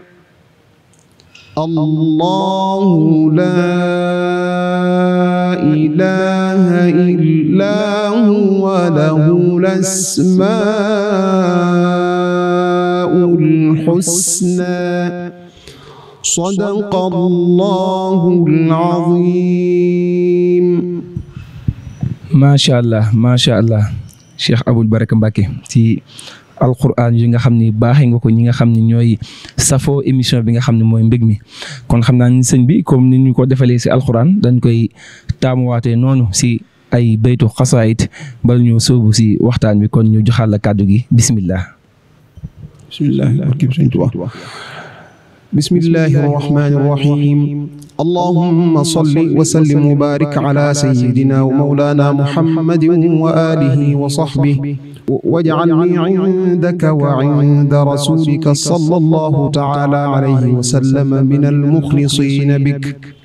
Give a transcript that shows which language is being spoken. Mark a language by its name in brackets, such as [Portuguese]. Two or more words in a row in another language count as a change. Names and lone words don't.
[Arabic] الله لا إله إلا هو له الأسماء الحسنى صدق الله العظيم. ما شاء الله [Wolof] Cheikh Aboul Baraka Mbacké ci alquran yi nga xam ni baaxee nga ko ñi nga xam ni ñooy safoo émission bi nga xam ne mooy mbég mi kon xam naa ni sëñ bi comme ni ñu ko defalee si alquran dañ koy taamuwaatee noonu si ay baytu xasaayit bala ñu sóobu si waxtaan bi kon ñu joxal la kàddu gi bismillah. [Arabic] بسم الله الرحمن الرحيم اللهم صل وسلم وبارك على سيدنا ومولانا محمد وعلى آله وصحبه واجعلني عندك وعند رسولك صلى الله تعالى عليه وسلم من المخلصين بك